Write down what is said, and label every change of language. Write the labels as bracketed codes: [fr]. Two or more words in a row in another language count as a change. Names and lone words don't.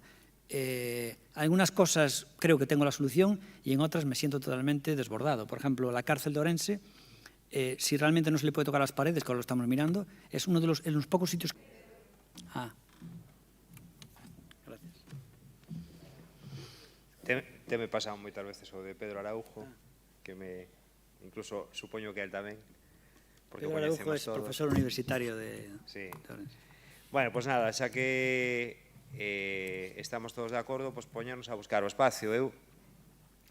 [es] Algunas cosas creo que tengo la solución y en otras me siento totalmente desbordado. Por ejemplo, la cárcel de Orense, si realmente no se le puede tocar las paredes, que ahora lo estamos mirando, es uno de los pocos sitios... [gl] Te me pasado moitas veces o de Pedro Araujo, que incluso supoño que él tamén, porque [es] Pedro Araujo es todos. Profesor universitario de... Sí. [gl] Bueno, pues nada, xa que estamos todos de acordo, pues poñernos a buscar o espacio.